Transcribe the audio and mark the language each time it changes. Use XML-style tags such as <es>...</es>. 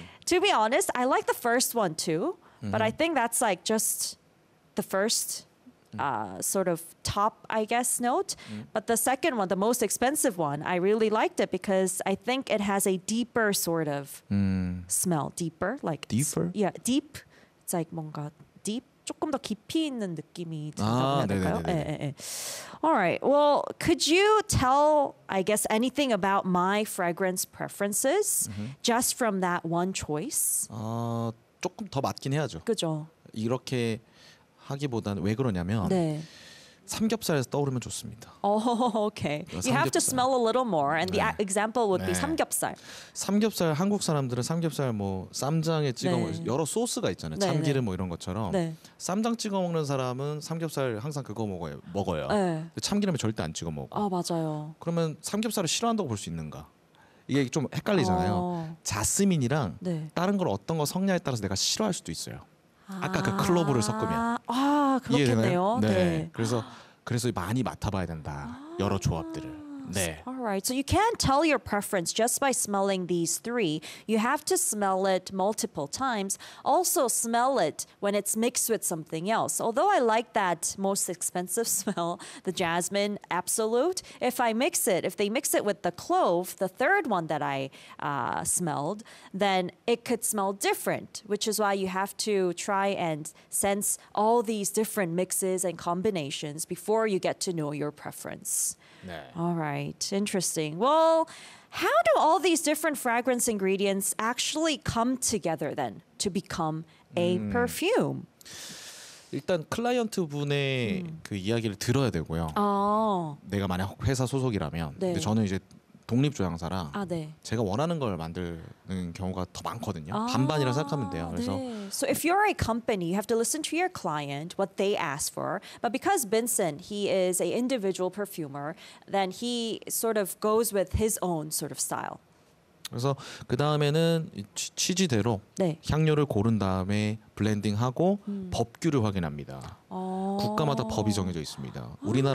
<en>To be honest, I like the first one too. But I think that's like just the first sort of top, I guess, note. But the second one, the most expensive one, I really liked it because I think it has a deeper sort of smell. Deeper? Like deeper? Yeah, deep. It's like</en> <ko>뭔가</ko> <en>deep.</en> <ko>조금 더 깊이 있는 느낌이 든다고 해야 될까요?</ko> <en>All right. Well, could you tell, I guess, anything about my fragrance preferences just from that one choice?</en> <ko>조금 더 맞긴 해야죠. 그죠. 이렇게 하기보다는 왜 그러냐면 네. 삼겹살에서 떠오르면 좋습니다.</ko> <en>Oh, okay. You have to smell a little more, and 네. the example would 네. be 삼겹살.</en> <ko>삼겹살 한국 사람들은 삼겹살 뭐 쌈장에 찍어 네. 먹는 여러 소스가 있잖아요. 네, 참기름 네. 뭐 이런 것처럼 네. 쌈장 찍어 먹는 사람은 삼겹살 항상 그거 먹어요. 네. 참기름에 절대 안 찍어 먹어. 아 맞아요. 그러면 삼겹살을 싫어한다고 볼 수 있는가? 이게 좀 헷갈리잖아요. 자스민이랑 네. 다른 걸 어떤 거 섞냐에 따라서 내가 싫어할 수도 있어요. 아까 그 클로브를 섞으면. 아, 그렇겠네요. 네. 네. 그래서 많이 맡아봐야 된다. 여러 조합들을. 네.</ko> <en>All right. So you can't tell your preference just by smelling these three. You have to smell it multiple times. Also smell it when it's mixed with something else. Although I like that most expensive smell, the jasmine absolute, if they mix it with the clove, the third one that I smelled, then it could smell different, which is why you have to try and sense all these different mixes and combinations before you get to know your preference.</en> <ko>네.</ko> <en>All right. Interesting. Well, how do all these different fragrance ingredients actually come together then to become a perfume?</en> <ko>일단 클라이언트 분의 그 이야기를 들어야 되고요. 내가 만약 회사 소속이라면 네. 근데 저는 이제 독립 조향사라 아, 네. 제가 원하는 걸 만드는 경우가 더 많거든요. 반반이라 생각하면 돼요. 그래서 네.</ko> <en>So if you're a company, you have to listen to your client, what they ask for. But because Benson, he is an individual perfumer, then he sort of goes with his own sort of style.</en> <ko>그래서 그 다음에는 취지대로 네. 향료를 고른 다음에 블렌딩하고 법규를 확인합니다. 국가마다 법이 정해져 있습니다. 우리나라</ko>